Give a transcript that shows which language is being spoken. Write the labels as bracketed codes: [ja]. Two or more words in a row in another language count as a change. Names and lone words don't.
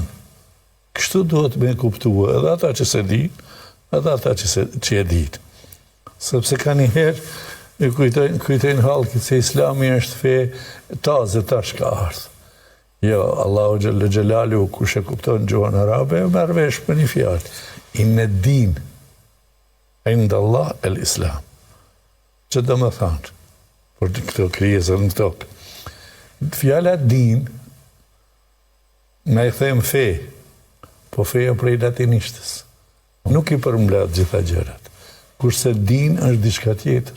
[sq] Kështu duhet me kuptua edhe ata që se din, edhe ata që e din. Sepse ka një herë, e kujtojnë halkit se Islami është fe taze tash ka ardhur. Jo, [ar] الله جل جلاله, [sq] kush e kupton gjuhën arabe, merr vesh për një fjalë. [ar] إن الدين عند الله الإسلام. [sq] Që do më thanë, për këto krijesën në tokë. Fjala din, me e them fe, po feja prej latinishtës. Nuk i përmbledh gjitha gjërat. Kurse din është diçka tjetër.